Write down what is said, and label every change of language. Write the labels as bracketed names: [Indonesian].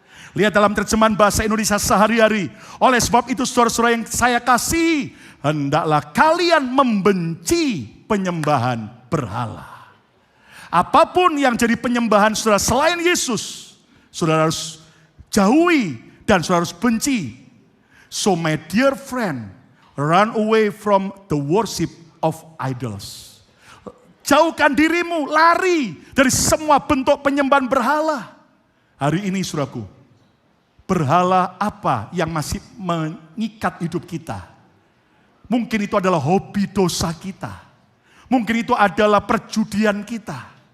[Indonesian] Lihat dalam terjemahan bahasa Indonesia sehari-hari. Oleh sebab itu saudara-saudara yang saya kasih, hendaklah kalian membenci penyembahan berhala. Apapun yang jadi penyembahan saudara selain Yesus, saudara harus jauhi dan saudara harus benci. [English] So my dear friend, run away from the worship of idols. [Indonesian] Jauhkan dirimu, lari dari semua bentuk penyembahan berhala. Hari ini saudaraku, berhala apa yang masih mengikat hidup kita? Mungkin itu adalah hobi dosa kita. Mungkin itu adalah perjudian kita.